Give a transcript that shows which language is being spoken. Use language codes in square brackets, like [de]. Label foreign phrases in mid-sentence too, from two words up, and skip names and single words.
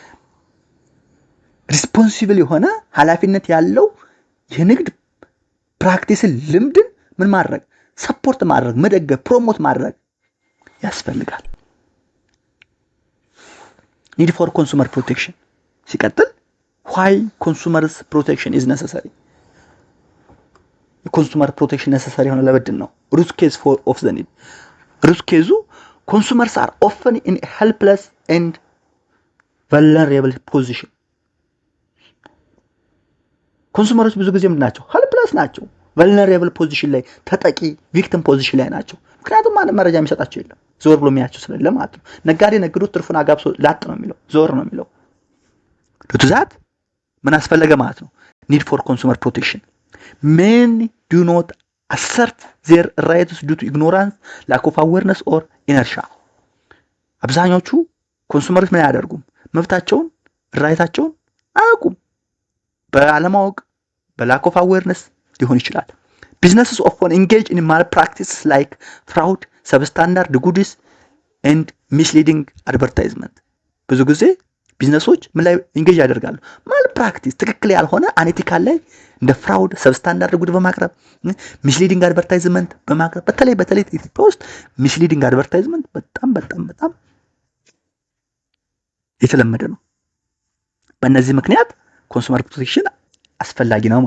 [am] ሪስፖንሲብል የሆነ ኃላፊነት ያለው የንግድ ፕራክቲስን ልምድን ምን ማድረግ ሰፖርት ማድረግ መደገፍ ፕሮሞት ማድረግ ያስፈልጋል። [en] need for consumer protection [am] ሲቀጥል [en] why consumers protection is necessary [am] የኮንሱመር ፕሮቴክሽን necessary ሆነ ለምንድን ነው? [en] root cause of the need root cause consumers are often in a helpless and vulnerable position [am] ኮንሱመሮች ብዙ ጊዜ ምንድን ናቸው? ሄልፕለስ ናቸው። [en] vulnerable position [am] ላይ ተጠቂ victim position ላይ ናቸው። ምክንያቱም ማንም መረጃ የሚሰጣቸው የለም ዞር ብሎ የሚያቸው ስለሌለ ማለት ነው። ነጋዴ ነግዶ ትርፉን አጋብሶ ላጥ ነው የሚለው ዞር ነው የሚለው ለትዛት ምን አስፈለገ ማለት ነው? [en] need for consumer protection many do not assert their rights due to ignorance, lack of awareness or inertia። [am] አብዛኞቹ ኮንሱመሮች ምን ያደርጉም መብታቸውን ራይታቸውን አያውቁም። [en] በአለማወቅ lack of awareness [am] ሊሆን ይችላል። [en] businesses often engage in malpractices like fraud, substandard goods and misleading advertisement። [am] ብዙ ጊዜ ቢዝነሶች ምን ላይ ኢንጌጅ ያደርጋሉ? ማልፕራክቲስ ትክክል ያልሆነ አንኤቲካል ላይ እንደ ፍራውድ [en] substandard good [am] በማቅረብ [en] misleading advertisement [am] በማቅረብ በተለይ ኢትዮጵያ ውስጥ [en] misleading advertisement [am] በጣም የተለመደ ነው። በእነዚህ ምክንያት [en] consumer protection [am] አስፈላጊ ነው